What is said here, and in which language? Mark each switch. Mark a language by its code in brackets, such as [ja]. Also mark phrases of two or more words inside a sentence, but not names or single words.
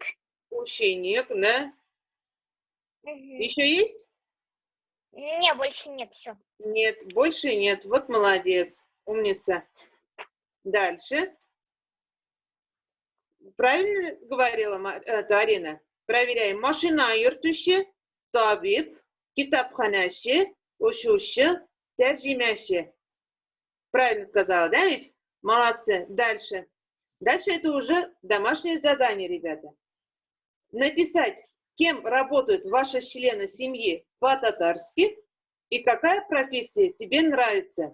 [ru] Ученик, да? Еще есть? Не, больше нет, все. Нет, больше нет. Вот молодец, умница. Дальше. Правильно говорила Арина? Проверяем. [tt] Машина йөртүче, табиб, китапханәче, ушучы, тәрҗемәче. [ru] Правильно сказала, да ведь? Молодцы. Дальше. Дальше это уже домашнее задание, ребята. Написать, кем работают ваши члены семьи по-татарски и какая профессия тебе нравится.